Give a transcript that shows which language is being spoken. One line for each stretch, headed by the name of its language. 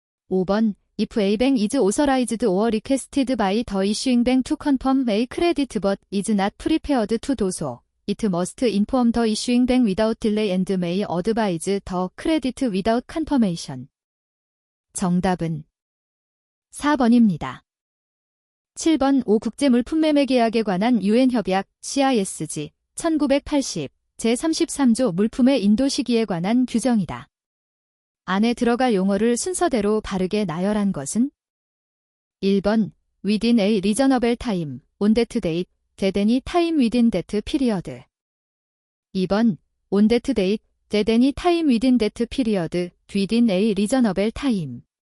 English: 5번 If a bank is authorized or requested by the issuing bank to confirm a credit but is not prepared to do so, it must inform the issuing bank without delay and may advise the credit without confirmation.
Korean: 정답은 4번입니다. 7번 5 국제물품매매계약에 관한 유엔협약 CISG 1980 제33조 물품의 인도 시기에 관한 규정이다. 안에 들어갈 용어를 순서대로 바르게 나열한 것은
English: 1번 within a reasonable time, on that date, that any time within that period. 2번 on that date, that any time within that period, within a reasonable time.